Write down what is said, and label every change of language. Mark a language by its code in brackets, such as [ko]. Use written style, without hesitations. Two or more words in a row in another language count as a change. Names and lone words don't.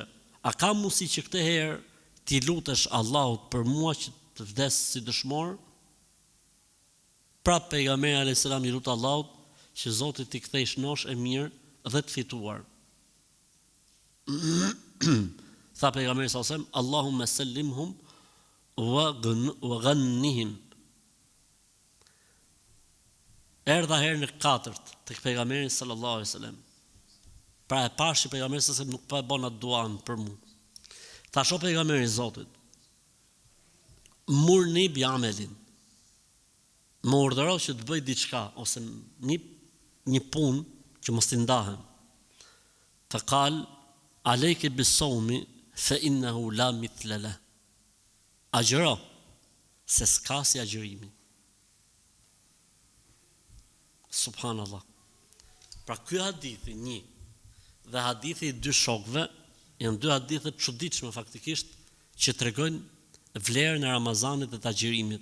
[sq] A ka mundësi që këtë herë ti lutesh Allahut për mua që të vdes si dëshmor? Prap pejgamberi [ar] عليه السلام [sq] i lut Allahut që Zoti t'i kthej shnosh e mirë dhe të fituar. Tha pejgamberi [ar] صلى الله عليه وسلم اللهم سلمهم وغنمهم. [sq] Erdha herën e katërt tek pejgamberi [ar] صلى الله عليه وسلم. [sq] Pra e pash që pejgamberi [ar] صلى الله عليه وسلم [sq] nuk po e bën atë duan për mua. Thash o pejgamberi i Zotit, [ar] مرني بعمل. [sq] Më urdhëro që të bëj diçka ose një punë që mos t'i ndahem. [ar] فقال عليك بالصوم فإنه لا مثل له. [sq] Agjëro se s'ka si agjërimi. Subhanallah. Pra ky hadithi një dhe hadithi i dy shokëve janë dy hadithe të çuditshme faktikisht që tregojnë vlerën e Ramazanit dhe të agjërimit.